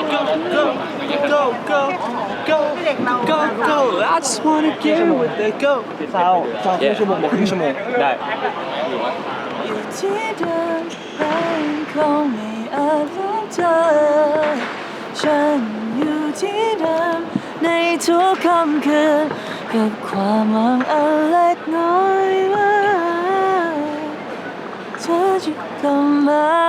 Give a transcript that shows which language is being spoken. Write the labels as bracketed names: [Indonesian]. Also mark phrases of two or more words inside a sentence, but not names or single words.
[English] go go go go go I just wanna get with the go [Thai] ซาวครึ่งชั่วโมงบอกครึ่งชั่วโมงได้ อยู่ที่เดิมคงไม่อาจลืมเธอฉันอยู่ที่เดิมในทุกค่ำคืนกับความหวังอันเล็กน้อยว่าเธอจะกลับมา